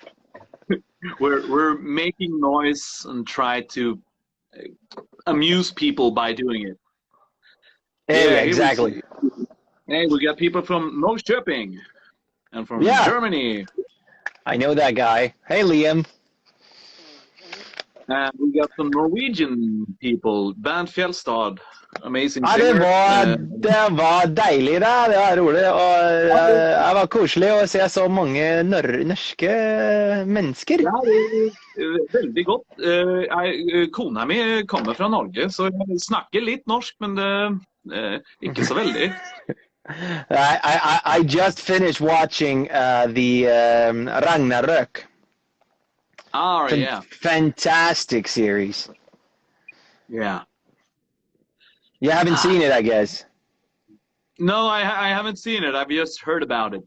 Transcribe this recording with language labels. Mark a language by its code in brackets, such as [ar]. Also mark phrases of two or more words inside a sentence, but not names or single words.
[en] We're making noise and try to amuse people by doing it. Yeah, yeah, Yeah, here we exactly. see. Hey, we got people from Norrköping and from Yeah, Germany. I know that guy. Hey, Liam. And we got some Norwegian people. Bernt Fjellstad, amazing [no] Ja, det [en] singer. [no] var, det var deilig, det. Det var rolig. Og det var koselig å se så mange norske mennesker. Ja, veldig godt. Kona mi kommer fra Norge, så jeg snakker litt norsk, men ikke så veldig. [en] I just finished watching the Ragnarök. Ah, yeah, Fantastic series. yeah. You haven't seen it, I guess. No, I haven't seen it. I've just heard about it.